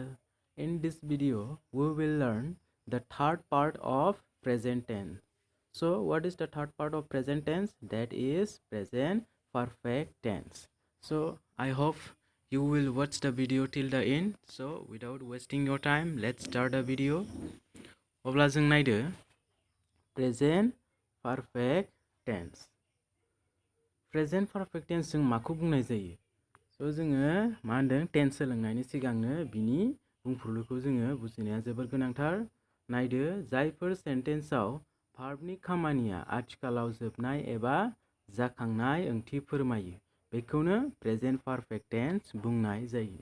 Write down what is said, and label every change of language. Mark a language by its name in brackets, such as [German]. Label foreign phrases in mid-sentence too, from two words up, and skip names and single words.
[English] In this video, we will learn the third part of present tense. So what is the third part of present tense? That is present perfect tense. So I hope you will watch the video till the end. So without wasting your time, let's start the video. [Bodo] अब्ला जों नायदो [English] present perfect tense. Present perfect tense [Bodo] जों माखौ बुंनाय जायो? So जोङो मा होनदों टेन्स सोलोंनायनि सिगांनो बिनि बुंफुरलुखौ जोङो बुजिनाया जोबोर गोनांथार। नायदो जायफोर सेन्टेन्सआव भार्बनि खामानिया आथिखालाव जोबनाय एबा जाखांनाय ओंथि फोरमायो बेखौनो [English] present perfect tense [Bodo] बुंनाय जायो।